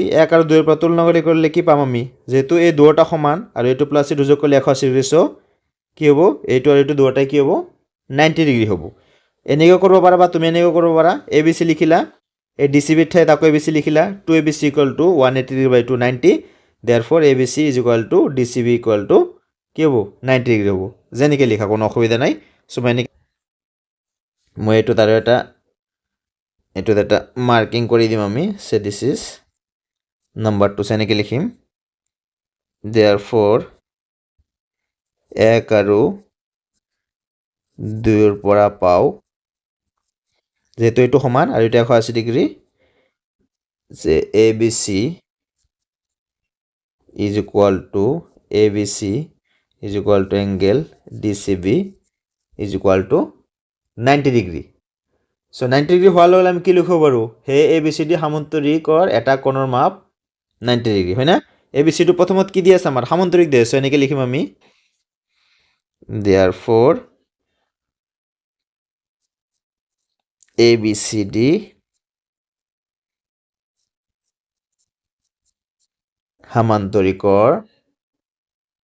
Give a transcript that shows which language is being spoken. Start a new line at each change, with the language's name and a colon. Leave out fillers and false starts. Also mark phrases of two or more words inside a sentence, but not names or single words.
Assamese: 1 আৰু 2 ৰ পৰা তুলনা কৰিলে কি পাম আমি যেহেতু এই দুটা সমান আৰু এইটো প্লাছ এইটো যোগ কৰিলে 180 ডিগ্ৰী চ' কি হ'ব এইটো আৰু এইটো দুটাই কি হ'ব 90 ডিগ্ৰী হ'ব এনেকৈ কৰিব পাৰা বা তুমি এনেকৈ কৰিব পাৰা এ বি চি লিখিলা এই ডি চি বিৰ ঠাইত আকৌ এ বি চি লিখিলা 2 ABC
English: equal to 180 degree by
Assamese: 290
English: therefore ABC is equal to DCB equal to
Assamese: কি হ'ব 90 ডিগ্ৰী হ'ব যেনেকৈ লিখা কোনো অসুবিধা নাই চ' মই এইটোত আৰু এটা মাৰ্কিং কৰি দিম আমি
English: say this is number
Assamese: 2 এনেকৈ লিখিম therefore 1 আৰু 2 ৰ পৰা পাওঁ যেহেতু এইটো সমান আৰু এটা 180 ডিগ্ৰী যে ABC
English: is equal to ABC is equal to angle DCB is equal to
Assamese: 90 ডিগ্ৰী চ' 90 ডিগ্ৰী হোৱাৰ লগে আমি কি লিখিব পাৰোঁ হে ABCD সামান্তৰিকৰ এটা কোণৰ মাপ 90 ডিগ্ৰী হয় না ABCটো প্ৰথমত কি দি আছে আমাৰ সামান্তৰিক দি আছে এনেকৈ লিখিম আমি therefore ABCD সামান্তৰিকৰ